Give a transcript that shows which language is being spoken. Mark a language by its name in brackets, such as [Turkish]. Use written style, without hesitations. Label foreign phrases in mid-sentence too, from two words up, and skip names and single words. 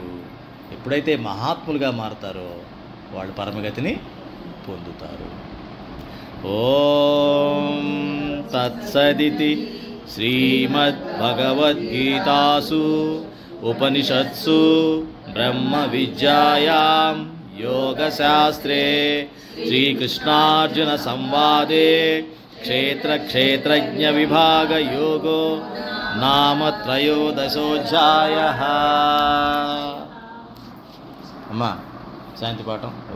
[Telugu] ఎప్పుడైతే మహాత్ములుగా మారుతారో వాళ్ళు పరమగతిని పొందుతారు. [Sanskrit] ఓం తత్సదితి శ్రీమద్భగవద్గీతాసు ఉపనిషత్సు బ్రహ్మ విద్యాయాం యోగశాస్త్రే శ్రీకృష్ణార్జున సంవాదే क्षेत्रक्षेत्रज्ञविभागयोगो नाम त्रयोदशोऽध्यायः। [Telugu] అమ్మా శాంతి పాఠం।